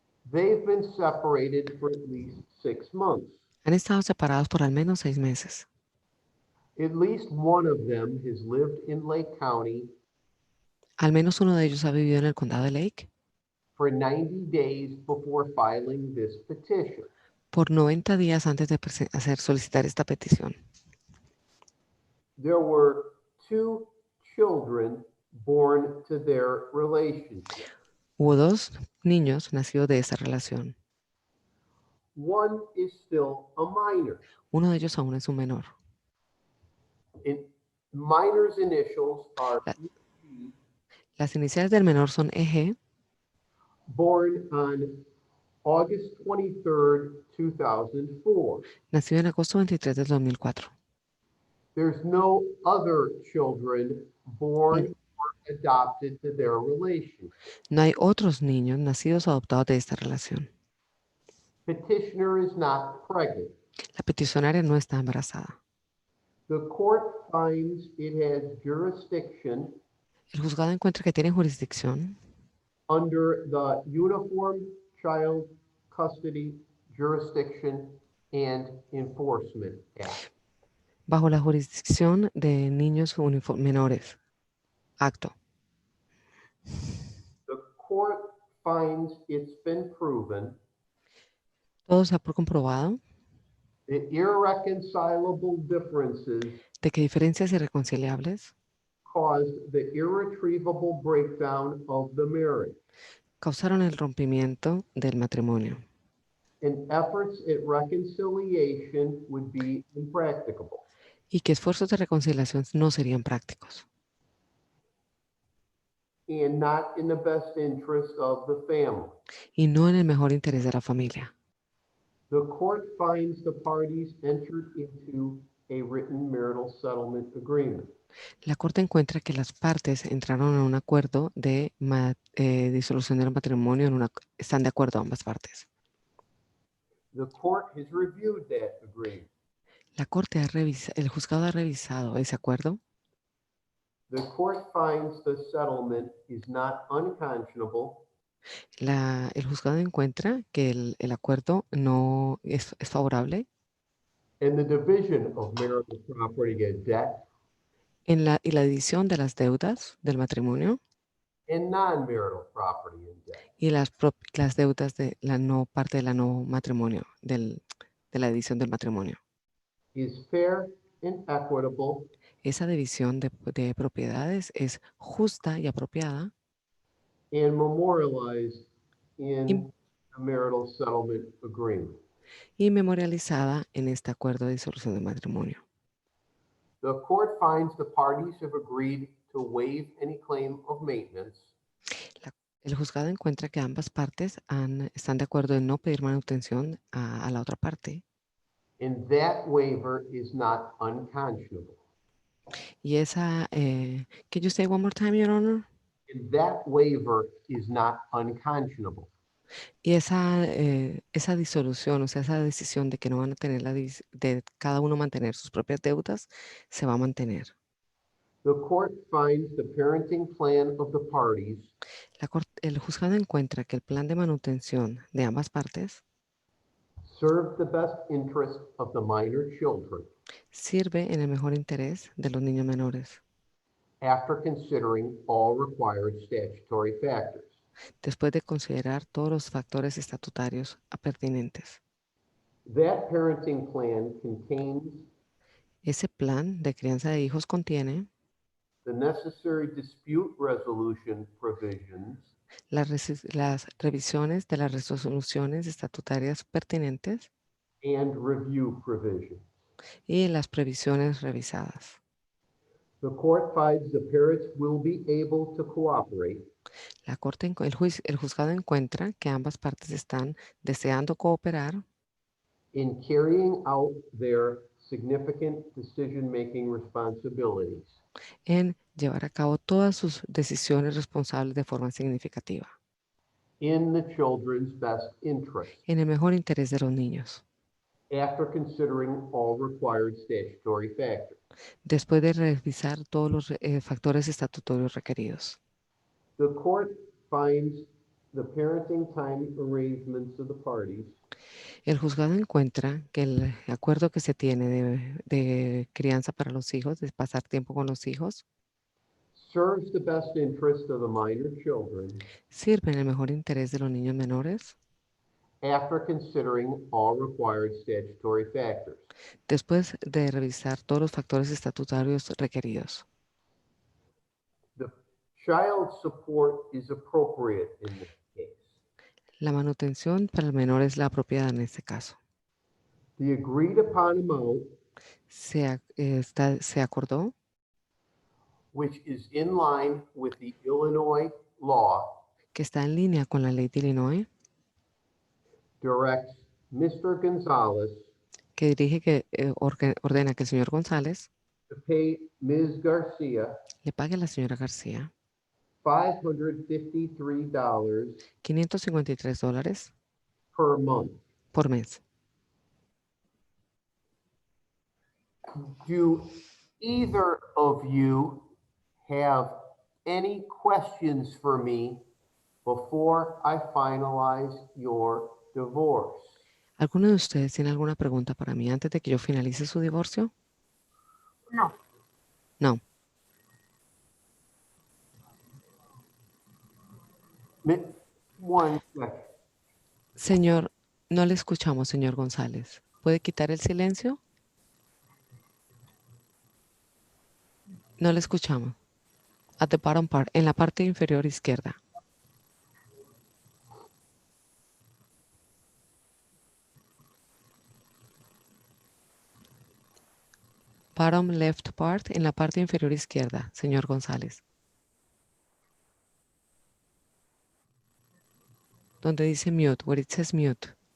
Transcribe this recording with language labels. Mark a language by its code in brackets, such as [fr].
[en] They've been separated for at least 6 months. [es] Han estado separados por al menos 6 meses. [en] At least one of them has lived in Lake County [es] Al menos uno de ellos ha vivido en el condado de Lake [en] for 90 days before filing this petition. [es] por 90 días antes de solicitar esta petición. [en] There were 2 children born to their relationship. [es] Hubo 2 niños nacidos de esta relación. [en] One is still a minor. [es] Uno de ellos aún es un menor. [en] And minor's initials are [es] Las iniciales del menor son EG, [en] born on August 23rd, 2004. [es] nacido en agosto 23 del 2004. [en] There's no other children born or adopted to their relation. [es] No hay otros niños nacidos o adoptados de esta relación. [en] Petitioner is not pregnant. [es] La peticionaria no está embarazada. [en] The court finds it has jurisdiction [es] El juzgado encuentra que tiene jurisdicción [en] under the Uniform Child Custody Jurisdiction and Enforcement Act. [es] bajo la jurisdicción de niños menores. Acto. [en] The court finds it's been proven [es] Todo se ha comprobado [en] that irreconcilable differences [es] de que diferencias irreconciliables [en] caused the irretrievable breakdown of the marriage, [es] causaron el rompimiento del matrimonio [en] and efforts at reconciliation would be impracticable. [es] y que esfuerzos de reconciliación no serían prácticos [en] And not in the best interest of the family. [es] y no en el mejor interés de la familia. [en] The court finds the parties entered into a written marital settlement agreement. [es] La Corte encuentra que las partes entraron en un acuerdo de disolución del matrimonio, están de acuerdo ambas partes. [en] The court has reviewed that agreement. [es] La Corte el juzgado ha revisado ese acuerdo. [en] The court finds the settlement is not unconscionable [es] El juzgado encuentra que el acuerdo no es favorable [en] and the division of marital property and debt [es] y la división de las deudas del matrimonio [en] and non-marital property and debt. [es] y las deudas de la no parte de la no matrimonio, de la división del matrimonio. [en] Is fair and equitable [es] Esa división de propiedades es justa y apropiada [en] and memorialized [es] y, [en] in a marital settlement agreement. [es] y memorializada en este acuerdo de disolución de matrimonio. [en] The court finds the parties have agreed to waive any claim of maintenance [es] El juzgado encuentra que ambas partes están de acuerdo en no pedir manutención a la otra parte [en] and that waiver is not unconscionable. [es] y esa, [en] can you say one more time, Your Honor? And that waiver is not unconscionable. [es] Y esa disolución, o sea, esa decisión de que no van a tener de cada uno mantener sus propias deudas, se va a mantener. [en] The court finds the parenting plan of the parties [es] El juzgado encuentra que el plan de manutención de ambas partes [en] serve the best interest of the minor children [es] sirve en el mejor interés de los niños menores, [en] after considering all required statutory factors. [es] después de considerar todos los factores estatutarios pertinentes. [en] That parenting plan contains [es] Ese plan de crianza de hijos contiene [en] the necessary dispute resolution provisions [es] las revisiones de las resoluciones estatutarias pertinentes [en] and review provisions. [es] y las previsiones revisadas. [en] The court finds the parents will be able to cooperate [es] El juzgado encuentra que ambas partes están deseando cooperar [en] in carrying out their significant decision-making responsibilities [es] en llevar a cabo todas sus decisiones responsables de forma significativa, [en] in the children's best interest [es] en el mejor interés de los niños, [en] after considering all required statutory factors. [es] después de revisar todos los factores estatutarios requeridos. [en] The court finds the parenting time arrangements of the parties [es] El juzgado encuentra que el acuerdo que se tiene de crianza para los hijos, de pasar tiempo con los hijos, [en] serves the best interest of the minor children [es] sirve en el mejor interés de los niños menores, [en] after considering all required statutory factors. [es] después de revisar todos los factores estatutarios requeridos. [en] The child support is appropriate in this case. [es] La manutención para el menor es la apropiada en este caso. [en] The agreed upon amount, [es] Se acordó, [en] which is in line with the Illinois law, [es] que está en línea con la ley de Illinois, [en] directs Mr. Gonzalez [es] que ordena que el señor González [en] to pay Ms. Garcia [es] le pague a la señora García [en] $553 [es] $553 [en] per month. [es] por mes. [en] Do either of you have any questions for me before I finalize your divorce? [es] ¿Alguno de ustedes tiene alguna pregunta para mí antes de que yo finalice su divorcio? No. No. [en] One second. [es] Señor, no le escuchamos, señor González. ¿Puede quitar el silencio? No le escuchamos. [en] At the bottom part, [es] en la parte inferior izquierda. [en] Bottom left part, [es] en la parte inferior izquierda, señor González. Donde dice mute, [en] where it says mute.